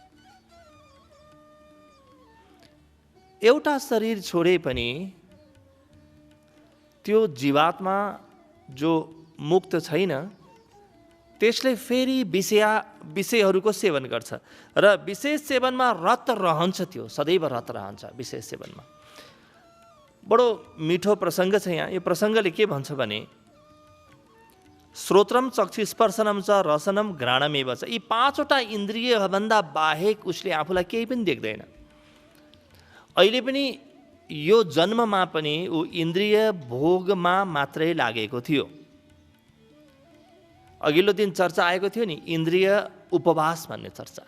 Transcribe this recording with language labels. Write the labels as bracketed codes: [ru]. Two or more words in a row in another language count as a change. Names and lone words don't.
[ne] एउटा शरीर छोडे पनि त्यो जीवात्मा जो मुक्त छैन त्यसले फेरि विषयहरूको सेवन गर्छ र विशेष सेवनमा रत रहन्छ। त्यो सदैव रत रहन्छ विशेष सेवनमा। बडो मिठो प्रसङ्ग छ यहाँ। यो प्रसङ्गले के भन्छ भने [sa] श्रोत्रम चक्षु स्पर्शनम च रसनम घ्राणमेव च, [ne] यी पाँचवटा इन्द्रियभन्दा बाहेक उसले आफूलाई केही पनि देख्दैन। अहिले पनि यो जन्ममा पनि ऊ इन्द्रिय भोगमा मात्रै लागेको थियो। अघिल्लो दिन चर्चा आएको थियो नि, इन्द्रिय उपवास भन्ने चर्चा।